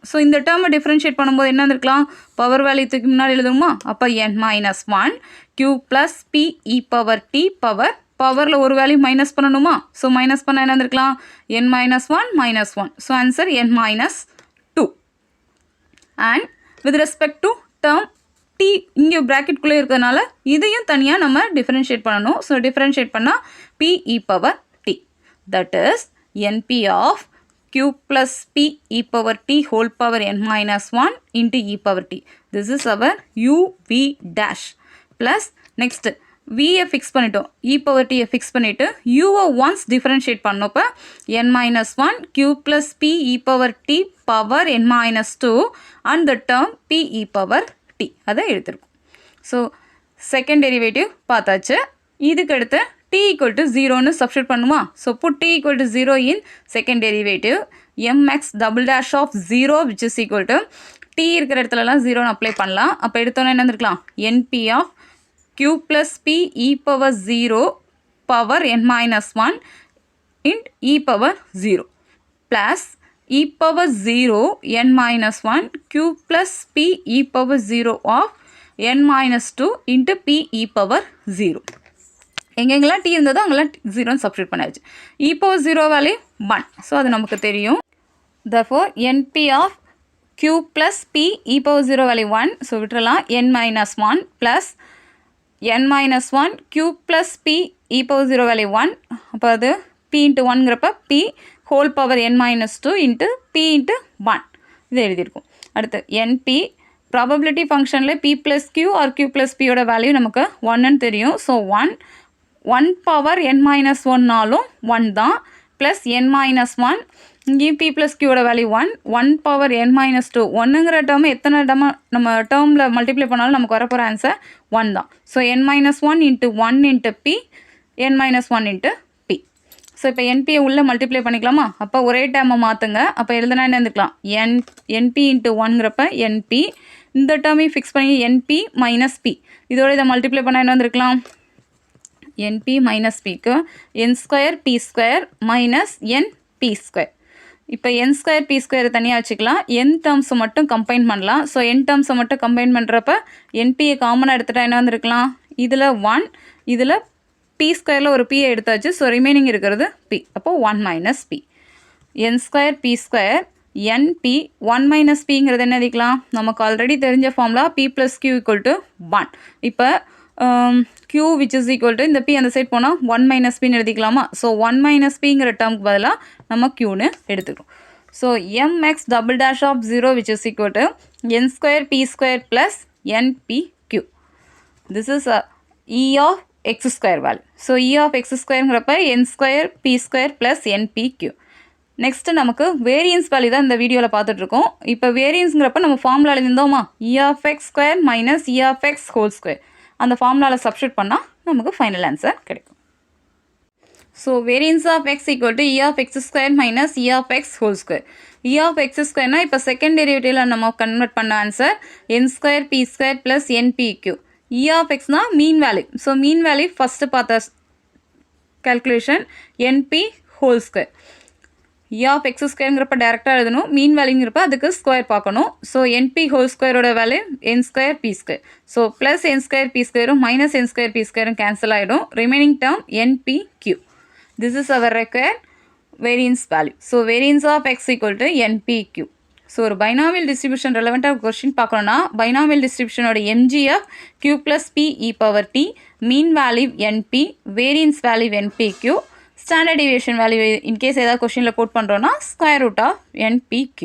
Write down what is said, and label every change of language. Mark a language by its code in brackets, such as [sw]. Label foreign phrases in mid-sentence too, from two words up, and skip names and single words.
[ta] ஸோ இந்த டேர்மை டிஃப்ரென்ஷியேட் பண்ணும்போது என்ன இருக்கலாம், [en] power value [ta] முன்னாடி எழுதுமா, அப்போ [en] n-1 q plus p e power t power [ta] ஒரு வேல்யூ மைனஸ் பண்ணணுமா. ஸோ மைனஸ் பண்ண என்ன இருக்கலாம், n-1 -1. [en] so answer n-2. and with respect to term t [ta] இங்கே ப்ராக்கெட்குள்ளே இருக்கிறதுனால இதையும் தனியாக நம்ம டிஃப்ரென்ஷியேட் பண்ணணும். [en] so differentiate [ta] பண்ணால் [en] p e power t that is np of q plus p e power t whole power n-1 into e power t. This is our u v dash plus next v-யை [ta] ஃபிக்ஸ் பண்ணிட்டோம், [en] e power t-யை ஃபிக்ஸ் பண்ணிவிட்டு u-வை ஒன்ஸ் டிஃப்ரென்ஷியேட் பண்ணப்போ n-1 q plus p e power t power n-2 and the term p e power t அதை எழுதிருக்கும். so second derivative [ta] பார்த்தாச்சு. இதுக்கு அடுத்து t equal to 0ன்னு சப்ஸ்டியூட் பண்ணுமா. [en] ஸோ put t equal to 0 in second derivative mx double dash of 0 which is equal to [ta] t இருக்கிற இடத்துலலாம் 0ன்னு அப்ளை பண்ணலாம். [en] அப்போ எடுத்தோன்னே என்ன இருக்கலாம், np of q plus p e power 0 power n-1 int e power 0 plus e power 0 n-1 q plus p e power 0 of n-2 into p e power 0. [ta] எங்கெங்கெல்லாம் t இருந்ததோ அங்கெல்லாம் 0ன்னு சப்ஸ்டியூட் பண்ணியாச்சு. [en] e power 0 வேல்யூ 1. [ta] ஸோ அது நமக்கு தெரியும். [en] therefore np of q plus p e power 0 வேல்யூ 1. [ta] ஸோ விட்டுறலாம். [en] n-1 plus n-1 q plus p e power 0 வேல்யூ 1. அப்போ அது p into 1ங்கிறப்ப p whole power n-2 into p into 1 இது எழுதியிருக்கும். அடுத்து np ப்ராபபிலிட்டி ஃபங்க்ஷனில் p plus q or q plus p யோட வேல்யூ நமக்கு 1ன்னு தெரியும். [ta] ஸோ 1 பவர் n-1னாலும் 1 தான் ப்ளஸ் n-1 இங்கேயும் [en] p plus q [ta] யோட வேல்யூ 1 பவர் n-2 1ங்கிற டேர்ம் எத்தனை நம்ம டேர்மில் மல்டிப்ளை பண்ணாலும் நமக்கு வரப்போகிற ஆன்சர் 1 தான். [en] so n-1 into 1 into p n-1 into p. [ta] ஸோ இப்போ npயை உள்ளே மல்டிப்ளை பண்ணிக்கலாமா. அப்போ ஒரே டேர்மை மாற்றுங்க. அப்போ எழுதுனா என்ன இருந்துக்கலாம், np into 1ங்கிறப்ப np இந்த டேர்மையும் ஃபிக்ஸ் பண்ணி np மைனஸ் p இதோட இதை மல்டிப்ளை பண்ணால் என்ன வந்திருக்கலாம், np மைனஸ் பிக்கு n² p² மைனஸ் np². இப்போ n² p² தனியாக வச்சுக்கலாம், n டேர்ம்ஸை மட்டும் கம்பைன் பண்ணலாம். ஸோ n டேர்ம்ஸை மட்டும் கம்பைன் பண்ணுறப்ப npயை காமனாக எடுத்துகிட்டா என்ன வந்திருக்கலாம், இதில் 1 இதில் p²ல் ஒரு p எடுத்தாச்சு. ஸோ ரிமைனிங் இருக்கிறது p. அப்போது 1 மைனஸ் p n² p² np 1 மைனஸ் பிங்கிறது என்ன எழுதிக்கலாம், நமக்கு ஆல்ரெடி தெரிஞ்ச ஃபார்முலா p plus q equal to 1. இப்போ q which is equal to இந்த p அந்த சைட் போனால் 1 மைனஸ் பின்னு எழுதிக்கலாமா. ஸோ 1 மைனஸ் பிங்கிற டேர்முக்கு பதிலாக நம்ம qன்னு எடுத்துக்கிறோம். [en] so mx double dash of 0 which is equal to n² p² plus npq. This is e of x² value. ஸோ e of x²ங்கிறப்ப n² p² plus npq. next [ta] நமக்கு வேரியன்ஸ் வேல்யூ தான் இந்த வீடியோவில் பார்த்துட்ருக்கோம். இப்போ வேரியன்ஸுங்கிறப்ப நம்ம ஃபார்முலாவில் இருந்தோமா, [en] e of x² மைனஸ் e of x ஹோல் ஸ்கொயர் [ta] அந்த ஃபார்முலாவில் சப்ஸ்டியூட் பண்ணால் நமக்கு ஃபைனல் ஆன்சர் கிடைக்கும். [en] so variance of x equal to e of x² minus e of x whole square. e of x²னா இப்போ செகண்ட் டெரிவேட்டிவில் நம்ம கன்வெர்ட் பண்ண ஆன்சர் n² p² ப்ளஸ் npq. e of xனா மீன் வேல்யூ. ஸோ மீன் வேல்யூ ஃபஸ்ட்டு பார்த்த கேல்குலேஷன் np ஹோல் ஸ்கொயர். [ta] e of x²ங்கிறப்ப டேரெக்டாக எழுதணும், மீன் வேல்யூங்கிறப்ப அதுக்கு ஸ்கொயர் பார்க்கணும். [en] so np whole square value n² p². ஸோ ப்ளஸ் n² p² மைனஸ் n² p² கேன்சல் ஆகிடும். ரிமைனிங் டேர்ம் npq. this is our required variance value. ஸோ வேரியன்ஸ் ஆஃப் x ஈக்குவல் டு npq. ஸோ ஒரு பைனாமியல் டிஸ்ட்ரிபியூஷன் ரெலவெண்ட்டாக கொஸ்டின் பார்க்கணுன்னா பைனாமியல் டிஸ்ட்ரிபியூஷனோட mgf q plus p e power t, மீன் வேல்யூ np, வேரியன்ஸ் வேல்யூ npq, ஸ்டாண்டர்ட் டிவியேஷன் வேல்யூ இன்கேஸ் ஏதாவது கொஸ்டினில் கோட் பண்ணுறோன்னா ஸ்கொயர் ரூட் ஆஃப் npq.